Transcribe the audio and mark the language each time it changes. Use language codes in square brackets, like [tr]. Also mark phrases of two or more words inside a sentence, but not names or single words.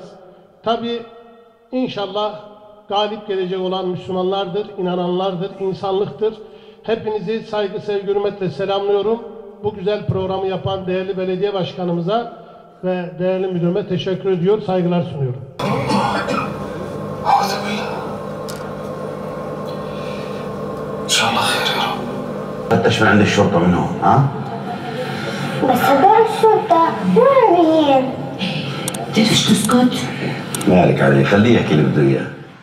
[tr] Tabii inşallah galip gelecek olan Müslümanlardır, inananlardır, insanlıktır. Hepinizi saygı, sevgi, hürmetle selamlıyorum. Bu güzel programı yapan değerli belediye başkanımıza ve değerli müdürüme teşekkür ediyor, saygılar sunuyorum. [ar] فتش من عند الشرطة من هون ها؟ بس هدول الشرطة مو عربيين. تقدرش تسكت؟ مالك عليه خليه يحكي اللي بده اياه